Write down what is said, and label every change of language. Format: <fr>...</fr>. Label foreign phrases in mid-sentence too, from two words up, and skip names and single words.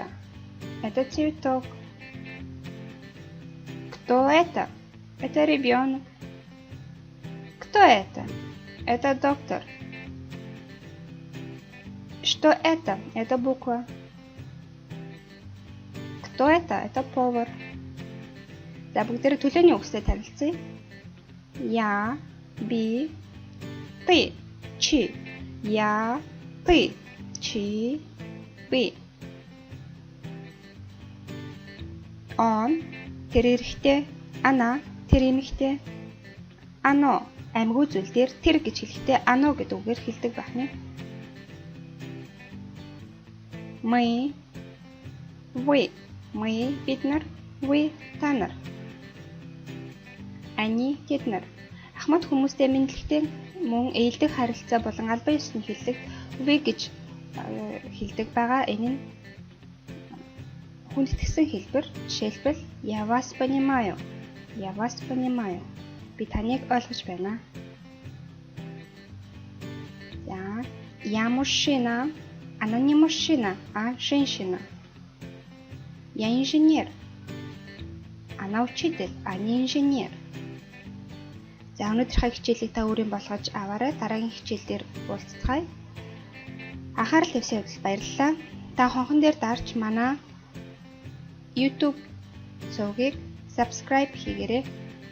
<ru>Это цветок. Кто это? Это ребенок. Кто это? Это доктор. Что это? Это буква. Кто это? Это повар.</ru> <mn>За бүгдээрээ төлөөний үгстэй танилцъя.</mn> <ru>Я, би, ты, чи. Я, ты,</ru> <mn>чи, би. Он, тэр эрэхтэй, она, тэр эмэгтэй. Ано, амьгүй зүйл дээр тэр гэж хэлэхдээ ано гэдэг үгээр хэлдэг байна.</mn> <ru>Мы, вы, мы</ru> <mn>бид нар, вы та нар. Они тэд нар. Ахмад хүмүүстэй мэдлэгтэй мөн ээлдэг харилцаа болон албан ёсны хэллэг вы гэж хэлдэг байгаа. Энэ нь хүндэтгсэн хэлбэр.</mn> <ru>Жишээлбэл я вас понимаю. Я вас понимаю.</ru> <mn>Би таныг ойлгож байна. За,</mn> <ru>я мужчина. Она не мужчина, а женщина. Я инженер. Она учитель, а не инженер.</ru> <mn>За өнөөдрийнхөө хичээлийг та өөрийн болгож аваарай. Дараагийн хичээл дээр уулзцгаая. Анхаарал тавьсанд баярлалаа. Та хонхон дээр дарж манай YouTube цогыг subscribe хийгээрэй.</mn>